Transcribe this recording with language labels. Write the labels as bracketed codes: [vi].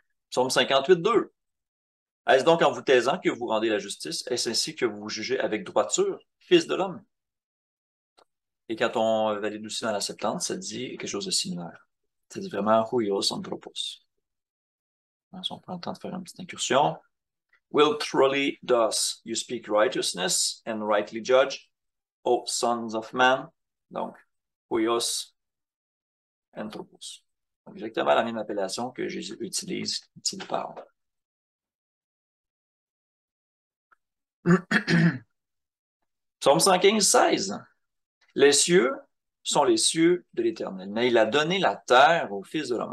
[fr] Psaume 58:2. Est-ce donc en vous taisant que vous rendez la justice? Est-ce ainsi que vous jugez avec droiture, Fils de l'homme? Et quand on valide aussi dans la Septante, ça dit quelque chose de similaire. Ça dit vraiment huios anthropos. Si on prend le temps de faire une petite incursion. [en] Will truly does you speak righteousness and rightly judge, O sons of man? [fr] Donc, huios anthropos. Donc, exactement la même appellation que Jésus utilise quand il parle. Psaume 115:16. Les cieux sont les cieux de l'Éternel, mais il a donné la terre au Fils de l'homme.